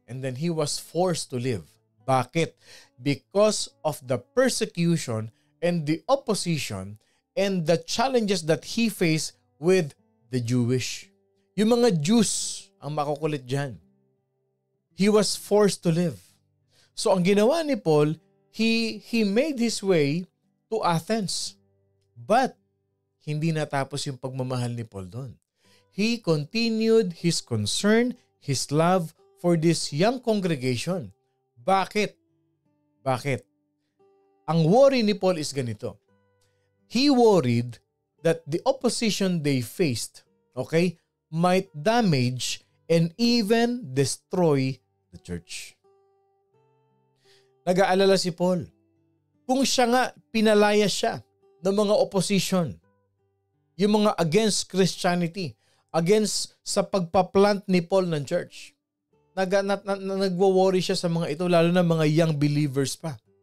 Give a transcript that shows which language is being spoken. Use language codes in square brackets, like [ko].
[en] And then he was forced to leave. Bakit? Because of the persecution and the opposition and the challenges that he faced with the Jewish. [tl] Yung mga Jews ang makukulit dyan. [en] He was forced to leave. So [tl] ang ginawa ni Paul, [en] he made his way to Athens. [tl] But hindi natapos yung pagmamahal ni Paul doon. [en] He continued his concern, his love for this young congregation. [tl] Bakit? Bakit? Ang worry ni Paul is ganito. [en] He worried that the opposition they faced, might damage and even destroy the church. [tl] Nag-aalala si Paul. Kung siya nga, pinalaya siya ng mga opposition. Yung mga against Christianity, against sa pagpaplant ni Paul ng church. Nagwo-worry siya sa mga ito, lalo na mga young believers pa.